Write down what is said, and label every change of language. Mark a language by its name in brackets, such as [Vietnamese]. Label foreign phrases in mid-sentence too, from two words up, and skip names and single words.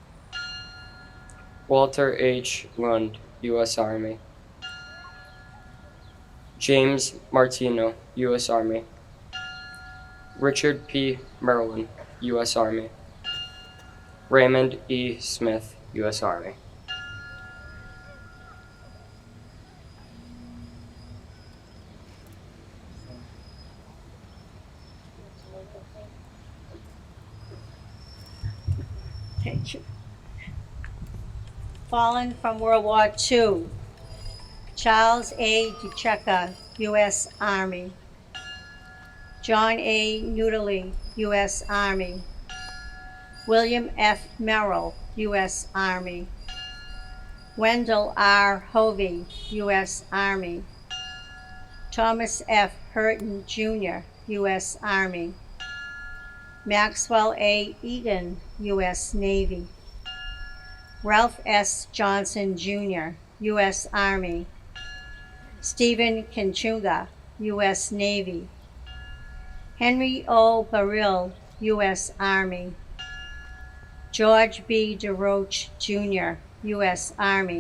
[English] Walter H. Lund, U.S. Army. James Martino, U.S. Army. Richard P. Merlin, U.S. Army. Raymond E. Smith, U.S. Army. Thank you. Fallen from World War II, Charles A. DeCecca, U.S. Army. John A. Nudley, U.S. Army. William F. Merrill, U.S. Army. Wendell R. Hovey, U.S. Army. Thomas F. Hurton, Jr., U.S. Army. Maxwell A. Egan, U.S. Navy. Ralph S. Johnson, Jr., U.S. Army. Stephen Kinchunga, U.S. Navy. Henry O. Baril, U.S. Army. George B. DeRoche, Jr., U.S. Army.